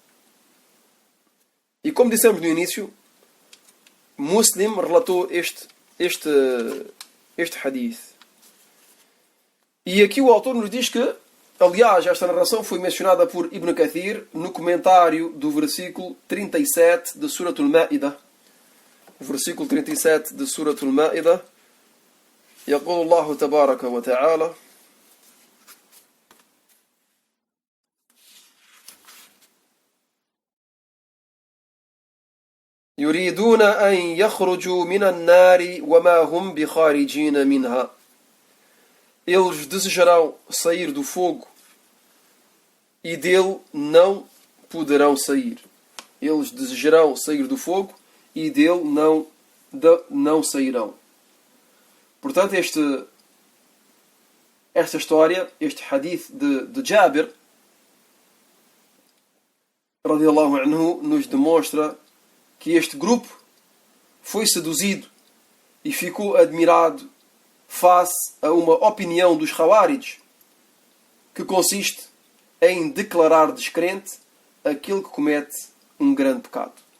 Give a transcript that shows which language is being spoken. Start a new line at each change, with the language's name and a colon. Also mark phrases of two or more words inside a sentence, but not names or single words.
Portuguese: E como dissemos no início, Muslim relatou este hadith. E aqui o autor nos diz que, aliás, esta narração foi mencionada por Ibn Kathir no comentário do versículo 37 de Surat al-Ma'idah. O versículo 37 de Surat al-Ma'idah.
Arabic: يقول الله تبارك وتعالى: يريدون أن يخرجوا من النار وما هم بخارجين منها.
Portuguese: Eles desejarão sair do fogo e dele não poderão sair. Eles desejarão sair do fogo e dele não sairão. Portanto, esta história, este hadith de Jabir
Arabic: رضي الله عنه,
Portuguese: nos demonstra que este grupo foi seduzido e ficou admirado face a uma opinião dos Khawarij, que consiste em declarar descrente aquele que comete um grande pecado.